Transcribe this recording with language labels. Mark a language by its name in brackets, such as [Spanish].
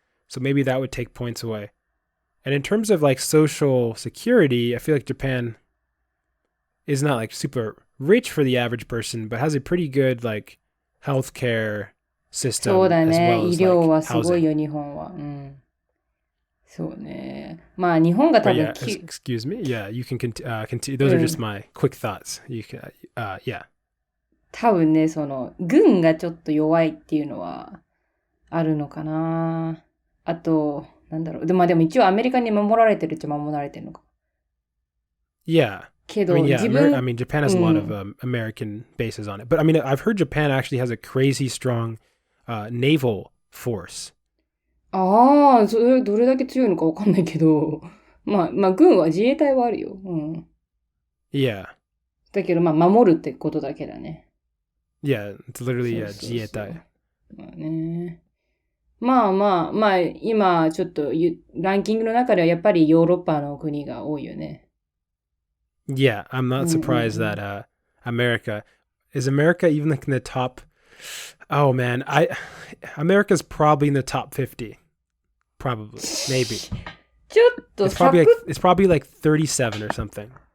[English] So maybe that would take points away. And in terms of like social security, I feel like Japan is not like super rich for the average person, but has a pretty good like healthcare system as well as like housing. [Japanese] そうね。まあ日本が多分 [English] excuse me. Yeah, you can continue. Those are just my quick thoughts. You can, yeah. [Japanese] 多分ね、その軍がちょっと弱いっていうのはあるのかな。あと、なんだろう。でも一応アメリカに守られてるっちゃ守られてるのか。 [English] Yeah. [Japanese] けど、 [English] I mean, Japan has a lot of American bases on it. But I mean, I've heard Japan actually has a crazy strong naval force. [Japanese] ああ、それどれだけ強いのかわかんないけど、まあ軍は自衛隊はあるよ。 [English] Yeah. [Japanese] だけど守るってことだけだね。 [English] Yeah, it's literally 自衛隊。 [Japanese] まあね。まあ今ちょっとランキングの中ではやっぱりヨーロッパの国が多いよね。 [English] Yeah, I'm not surprised that is America even like in the top. Oh man, America's probably in the top 50. Probably, maybe. [Japanese] ちょっと [English] it's probably like 37 or something.